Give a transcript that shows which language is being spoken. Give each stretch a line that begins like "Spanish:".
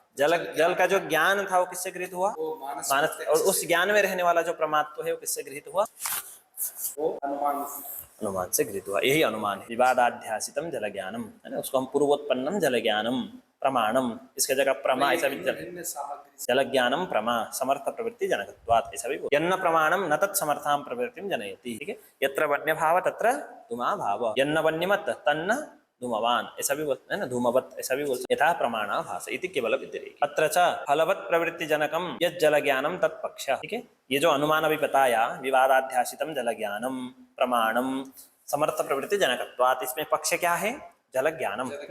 Hindi: जल का जो ज्ञान था वो किससे गृहित हुआ? मानस। और उस ज्ञान में रहने वाला जो परमात्व है वो किससे गृहित हुआ? वो अनुमान से गृहित हुआ। यही अनुमान है,
Sanskrit: विवादाध्यासितम जल ज्ञानम,
Hindi: है ना। उसको हम पूर्वोत्पन्नम जल ज्ञानम प्रमाणम, इसके जगह प्रमा ऐसा भी,
Sanskrit: जल ज्ञानम प्रमा समर्थ प्रवृत्ति जनकत्वात्
Hindi: ऐसा भी।
Sanskrit: यन्न प्रमाणम न तत् समर्थां प्रवृत्तिं जनयति।
Hindi: ठीक है,
Sanskrit: यत्र वन्य भाव तत्र धूमा भाव,
Hindi: यन्न वन्यमत तन्न धूमवान ऐसा भी बोलते हैं ना, धूमवत ऐसा भी बोलते हैं।
Sanskrit: यथा प्रमाणाभास इति केवल व्यतिरेक। अत्र च फलवत् प्रवृत्ति जनकम यत् जल ज्ञानम तत्पक्ष।
Hindi: ठीक है, ये जो अनुमान अभी बताया,
Sanskrit: विवादाध्यासितम जल ज्ञानम प्रमाणम समर्थ प्रवृत्ति जनकत्वात्,
Hindi: इसमें पक्ष क्या है? जल ज्ञानम।